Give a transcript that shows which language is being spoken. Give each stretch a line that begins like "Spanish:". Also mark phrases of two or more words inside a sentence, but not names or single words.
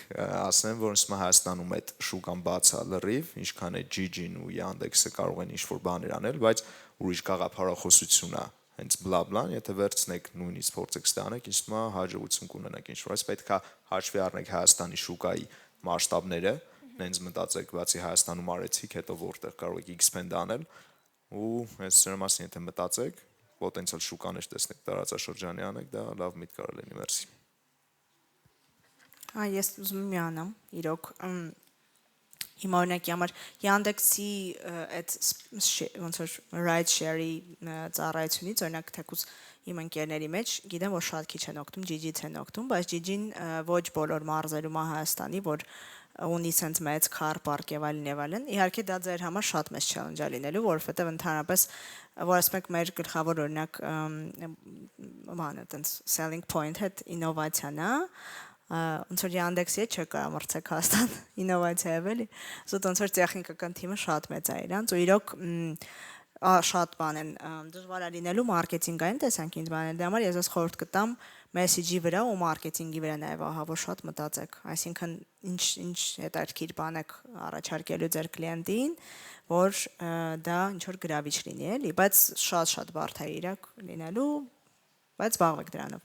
Armenian: ասեմ, որ ինձ Հայաստանում այդ շուկան բաց է լրիվ, ինչքան է GG-ն ու Yandex-ը կարող են ինչ-որ բաներ անել, բայց ուրիշ գաղափարախոսություն է հենց բլան, եթե վերցնեք նույնիսկ փորձեք ստանեք, ինձ թվում է հաջողություն կունենաք ինչ-որ, այս պետք է հաշվի առնեք Հայաստանի շուկայի մասշտաբները, նենց մտածեք, բացի Հայաստանում արեցիք, հետո որտեղ կարող եք expand անել ու հենց դրա մասին եթե մտածեք, պոտենցիալ շուկաներ տեսնեք տարածաշրջանի անեք, դա լավ միտք կարող լինի, մերսի։ Ես ուզում եմ միանամ, իրոք հիմա օրինակի համար Yandex-ի այդ ոնց որ
English: ride share-
Armenian: ի ծառայությունից օրինակ թեկուզ իմ ընկերների մեջ գիտեմ որ շատ քիչ են օգտում GG-ից են օգտում, բայց GG-ն ոչ բոլոր մարզերում է Հայաստանի, որ ունի sense մեծ
English: car park
Armenian: եւ այլն, իհարկե դա ձեր համար շատ մեծ challenge է լինելու, որովհետեւ ընդհանրապես որ ասում եք մեր գլխավոր օրինակ բանը այտենց
English: selling point-
Armenian: ը ինովացիան է, ոնց որ Yandex-ի հետ չէ կարող մրցեք Հայաստան ինովացիա է էլի, զուտ ոնց որ տեխնիկական թիմը շատ մեծ է իրանց ու իրոք շատ բան են դժվար է լինելու մարքեթինգային տեսանկյունից բանել դրա համար ես ես խորհուրդ կտամ մեսեջի վրա ու մարքեթինգի վրա նաև ահա որ շատ մտածեք այսինքն ինչ հետաքրքիր բան եք առաջարկելու ձեր կլիենտին որ դա ինչ որ գրավիչ լինի էլի բայց շատ բարդ է իրակ լինելու բայց զբաղվեք դրանով